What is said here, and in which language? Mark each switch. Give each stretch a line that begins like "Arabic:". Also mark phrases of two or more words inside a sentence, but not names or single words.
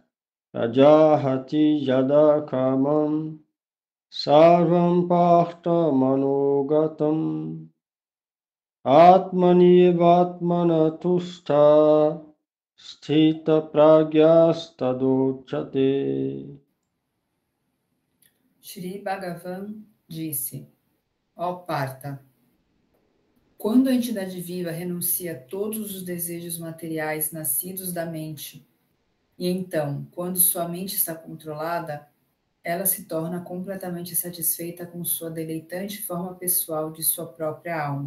Sanskrit: रजहाति यदा कामं सर्वं पार्थ मनोगतम् आत्मनि वात्मना तुष्ट स्थित प्रज्ञस्तदोच्यते.
Portuguese: Shri Bhagavan disse: Ó Parta, quando a entidade viva renuncia a todos os desejos materiais nascidos da mente, e então, quando sua mente está controlada, ela se torna completamente satisfeita com sua deleitante forma pessoal de sua própria alma.